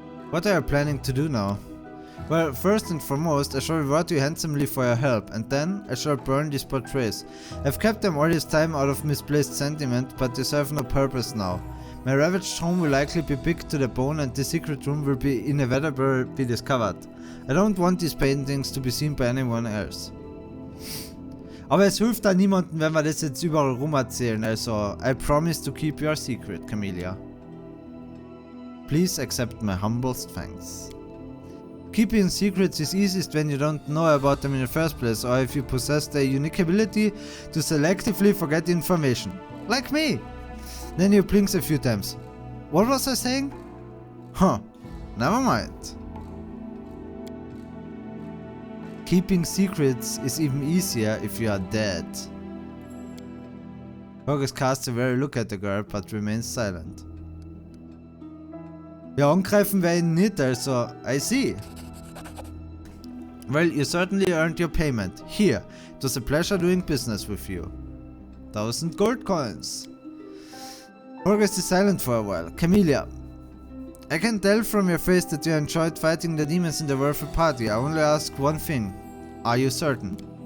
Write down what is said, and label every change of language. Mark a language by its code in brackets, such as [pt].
[en] What are you planning to do now? Well, first and foremost, I shall reward you handsomely for your help, and then I shall burn these portraits. I've kept them all this time out of misplaced sentiment, but they serve no purpose now. My ravaged home will likely be picked to the bone and the secret room will be inevitably be discovered. I don't want these paintings to be seen by anyone else. [de] Aber es hilft da niemandem, wenn wir das jetzt überall rum erzählen, also [en] I promise to keep your secret, [de] Camellia. [en] Please accept my humblest thanks. Keeping secrets is easiest when you don't know about them in the first place, or if you possess the unique ability to selectively forget information. Like me! Then he blinks a few times. What was I saying? Huh, never mind. Keeping secrets is even easier if you are dead. Horgus casts a wary look at the girl, but remains silent. [de] Ja, angreifen wir ihn nicht, also [en] I see. Well, you certainly earned your payment. Here, it was a pleasure doing business with you. 1000 gold coins. Horgus is silent for a while. Camellia, I can tell from your face that you enjoyed fighting the demons in the Worthy Party. I only ask one thing. Are you certain?